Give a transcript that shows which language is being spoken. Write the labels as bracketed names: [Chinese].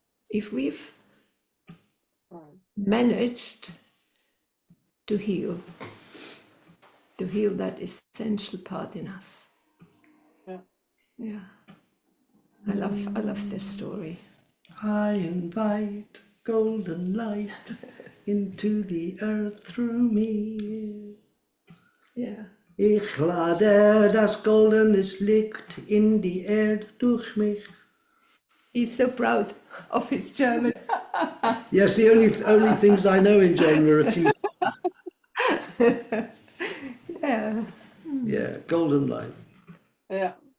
[English] If we've managed to heal that essential part in us. Yeah. I love this story. I invite golden light into the earth through me. Yeah. [German] Ich lade das goldenes Licht in die Erde durch mich. [English] He's so proud of his German. Yes, the only things I know in German are a few. Yeah. Yeah, golden light. Yeah.